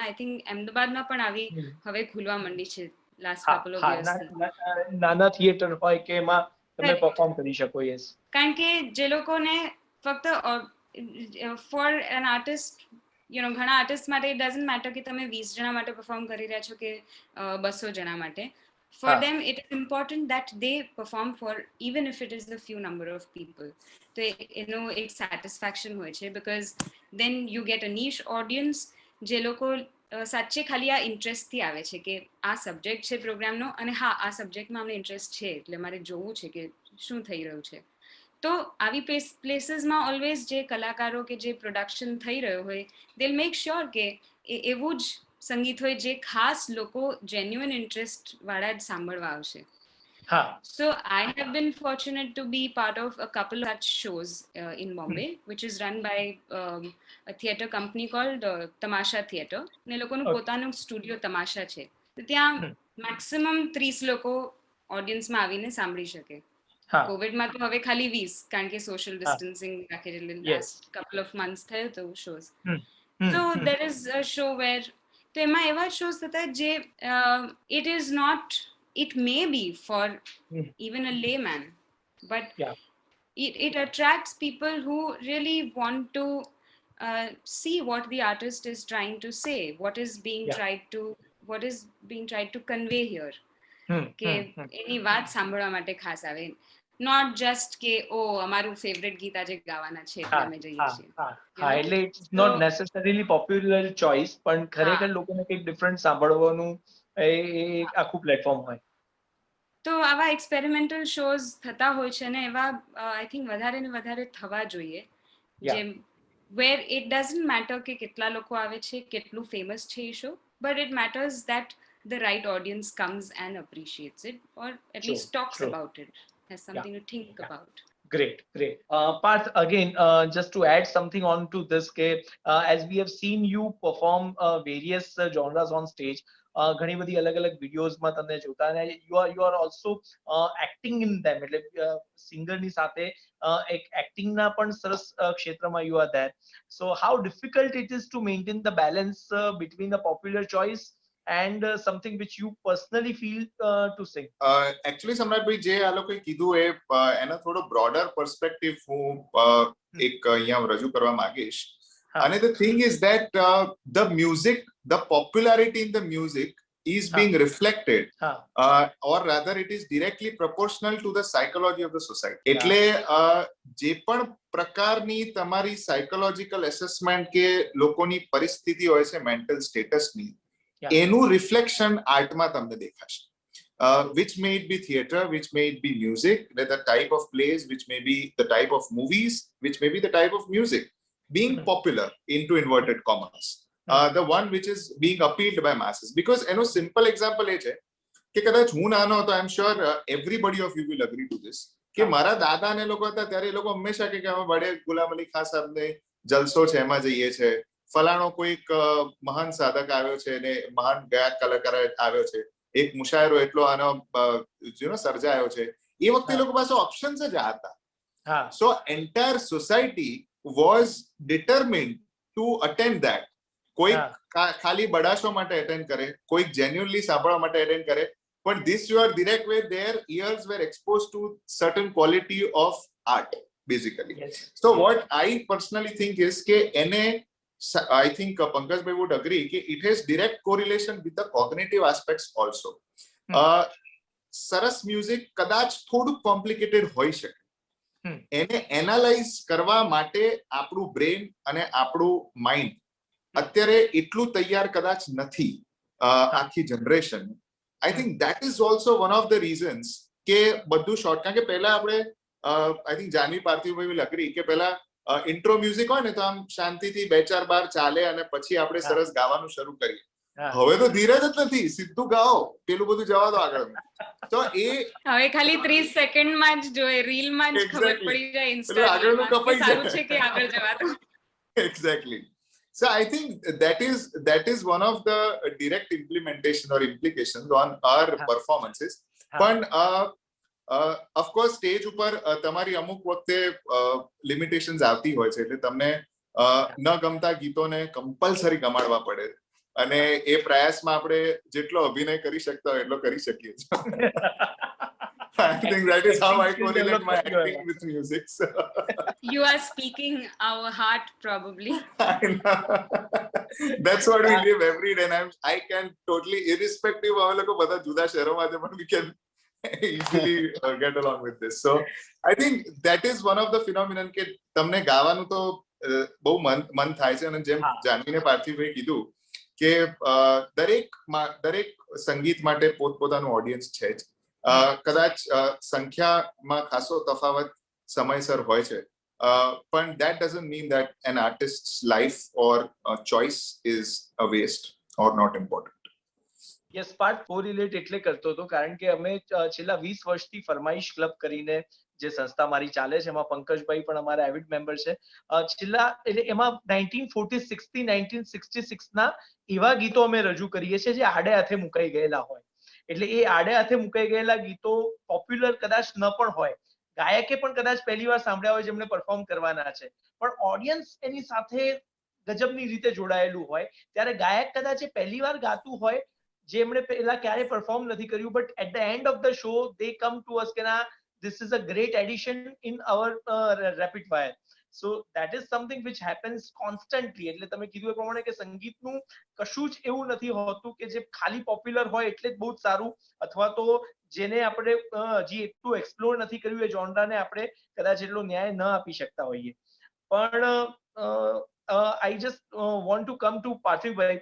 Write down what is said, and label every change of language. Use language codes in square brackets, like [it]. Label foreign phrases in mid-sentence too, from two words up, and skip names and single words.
[en] I think [gu] અમદાવાદમાં પણ આવી હવે ખુલવા માંડી છે [en] last couple of [gu] યર્સથી. નાના થિયેટર હોય કે એમાં તમે પરફોર્મ કરી શકો. યસ, કારણ કે જે લોકોને ફક્ત [en] for an artist, [gu] ઘણા આર્ટિસ્ટ માટે [en] it doesn't matter [gu] કે તમે 20 જણા માટે પરફોર્મ કરી રહ્યા છો કે 200 જણા માટે. [en] For them, it is important that they perform for, even if it is a few number of people. [gu] So, એક satisfaction હોય છે, [en] because then you get a niche audience [gu] જે લોકો સાચે ખાલી આ ઇન્ટરેસ્ટથી આવે છે કે આ સબ્જેક્ટ છે પ્રોગ્રામનો, અને હા આ સબ્જેક્ટમાં અમને ઇન્ટરેસ્ટ છે એટલે મારે જોવું છે કે શું થઈ રહ્યું છે. તો આવી પ્લેસીસમાં ઓલવેઝ જે કલાકારો કે જે પ્રોડક્શન થઈ રહ્યો હોય, [en] they will make sure [gu] કે એવું જ સંગીત હોય જે ખાસ લોકો જેન્યુઅન ઇન્ટરેસ્ટ વાળા જ સાંભળવા આવશે. [en] So I have been fortunate to be part of a couple of such shows in Bombay, which is run by a theatre company called Tamasha Theatre. [gu] ને લોકોનું પોતાનું સ્ટુડિયો તમાશા છે. તો ત્યાં મેક્સિમમ 30 લોકો ઓડિયન્સમાં આવીને સાંભળી શકે. કોવિડમાં તો હવે ખાલી 20, કારણ કે [en] social distancing [gu] રાખે છે, એટલે [en] last couple of months [gu] થયો તો શોઝ. [en] So there is a show where, [gu] તો એમાં એવા શોઝ થતા જે [en] it is not, it may be for even a layman, but it attracts people who really want to see what the artist is trying to say, what is being tried to convey here. [gu] કે એની વાત સાંભળવા માટે ખાસ આવે, [en] not just [gu] કે અમારું ફેવરેટ ગીત આજે ગાવાના છે એટલે અમે જઈએ છીએ. એટલે [en] it's not necessarily popular choice, [gu] પણ ખરેખર લોકોને કંઈક ડિફરન્ટ સાંભળવાનું એ આખું પ્લેટફોર્મ હોય. તો આવા એક્સપેરિમેન્ટલ શોઝ થતા હોય છે ને એવા [en] I think [gu] વધારે ને વધારે થવા જોઈએ, જેમ [en] where it doesn't matter [gu] કે કેટલા લોકો આવે છે, કેટલું ફેમસ છે એ શો, [en] but it matters that the right audience comes and appreciates it, or at least talks about it, has something to think about. Great. Parth, again, just to add something on to this, as we have seen you perform various genres on stage, [gu] ઘણી બધી અલગ અલગ વિડીયોઝમાં તમને જોતા, અને [en] you are also acting in them, [gu] એટલે સિંગરની સાથે એક એક્ટિંગના પણ સરસ ક્ષેત્રમાં [en] you are there. So how difficult it is to maintain the balance between the popular choice and something which you personally feel to sing? Actually, [gu] સમ્રાટભાઈ જે આ લોકોએ કીધું એનો થોડો બ્રોડર પર્સપેક્ટિવ હું એક અહીંયા રજૂ કરવા માંગીશ. [en] And the thing is that the music, the popularity in the music is being reflected, or rather it is directly proportional to the psychology of the society. [gu] એટલે જે પણ પ્રકારની તમારી [en] psychological assessment [gu] કે લોકોની પરિસ્થિતિ હોય છે મેન્ટલ સ્ટેટસની, એનું રિફ્લેક્શન આર્ટમાં તમને દેખાશે. [en] Which may it be theatre, which may it be music, the type of plays, which may be the type of movies, which may be the type of music being popular, into inverted commas. the one which is being appealed by masses. [gu] Because એનો સિમ્પલ એક્ઝામ્પલ એ છે કે કદાચ હું નાનો હતો, [en] I am sure everybody of you will agree to this, [gu] કે મારા દાદા ને લોકો હતા ત્યારે એ લોકો હંમેશા કે અમે બડે ગુલામ અલી ખાન સાહેબને જલસો છે એમાં જઈએ છે, ફલાણો કોઈક મહાન સાધક આવ્યો છે ને મહાન ગાયક કલાકાર આવ્યો છે, એક મુશાયરો એટલો આનો સર્જાયો છે, એ વખતે એ લોકો પાસે ઓપ્શન્સ જ હતા. [en] So entire society was determined to attend that. [gu] કોઈક ખાલી બડાશો માટે અટેન્ડ કરે, કોઈક જેન્યુઅનલી સાંભળવા માટે અટેન્ડ કરે, પણ [en] this your direct way their ears were exposed to certain quality of art basically. So what I personally think is [gu] કે એને [en] I think Pankajbhai would agree કે it has direct correlation with the cognitive aspects also. [gu] સરસ મ્યુઝિક કદાચ થોડું કોમ્પ્લિકેટેડ હોઈ શકે, એને એનાલાઇઝ કરવા માટે આપણું બ્રેન અને આપણું માઇન્ડ અત્યારે એટલું તૈયાર કદાચ નથી આખી જનરેશન. [en] I think that is also one of the reasons [gu] કે બધું શોર્ટ, કારણ કે પહેલા આપણે [en] I think [gu] જાનવી પાર્થિવભાઈ [en] will agree [gu] કે પહેલા [en] intro music [gu] હોય ને તો આમ શાંતિથી 2-4 બાર ચાલે અને પછી આપણે સરસ ગાવાનું શરૂ કરીએ. હવે તો ધીરજ જ નથી, સીધું ગાઓ, પેલું બધું જવા દો આગળ. તો એ હવે ખાલી 30 સેકન્ડમાં જ જોઈએ, રીલમાં જ ખબર પડી જાય ઇન્સ્ટાગ્રામમાં કે સારું છે કે આગળ જવા દો. [en] Exactly. So I think that is one of the direct implementation or implications on our performances. [gu] પણ [en] of course [gu] સ્ટેજ ઉપર તમારી અમુક વખતે લિમિટેશન્સ આવતી હોય છે, એટલે તમને ન ગમતા ગીતોને કમ્પલસરી ગમાડવા પડે, અને એ પ્રયાસમાં આપણે જેટલો અભિનય કરી શકતા હોય એટલો કરી શકીએ છીએ. [en] I think that is how I correlate my acting with music. So. You are speaking our heart probably. I know. That's what we live every day, and I can totally, irrespective of [gu] લોકો બધા જુદા શહેરોમાં છે, પણ [en] we can easily get along with this. So I think that is one of the phenomenon [gu] કે તમને ગાવાનું તો બહુ મન થાય છે, અને જેમ જાનવીને પાર્થિવભાઈ કીધું કે દરેક સંગીત માટે પોતપોતાનું ઓડિયન્સ છે જ. કદાચ સંખ્યામાં ખાસો તફાવત સમયસર હોય છે, પણ [en] that doesn't mean that an artist's life or choice is a waste or not important. [gu] યસ, પાર્ટ કોરિલેટ એટલે કરતો હતો કારણ કે અમે છેલ્લા 20 વર્ષથી ફરમાઈશ ક્લબ કરીને જે સંસ્થા મારી ચાલે છે, એમાં પંકજભાઈ પણ અમારા એવિડ મેમ્બર છે. છેલ્લા એમાં 1946 થી 1966 ના એવા ગીતો અમે રજૂ કરીએ છીએ જે આડે હાથે મુકાઈ ગયેલા હોય. એટલે એ આડે હાથે મુકાઈ ગયેલા ગીતો પોપ્યુલર કદાચ ન પણ હોય, ગાયકે પણ કદાચ પહેલી વાર સાંભળ્યા હોય જેમને પરફોર્મ કરવાના છે, પણ ઓડિયન્સ એની સાથે ગજબની રીતે જોડાયેલું હોય, ત્યારે ગાયક કદાચ એ પહેલી વાર ગાતું હોય જે એમણે પહેલા ક્યારે પરફોર્મ નથી કર્યું, [en] But at the end of the show they come to us [gu] કે ના [en] this is a great addition in our rapid fire. So that is something which happens constantly. [gu] એટલે તમે કીધું એ પ્રમાણે કે સંગીતનું કશું જ એવું નથી હોતું કે જે ખાલી પોપ્યુલર હોય એટલે જ બહુ જ સારું, અથવા તો જેને આપણે હજી એટલું એક્સપ્લોર નથી કર્યું એ જોનરાને આપણે કદાચ એટલો ન્યાય ન આપી શકતા હોઈએ. [en] પણ I just want to come to પાર્થિવભાઈ.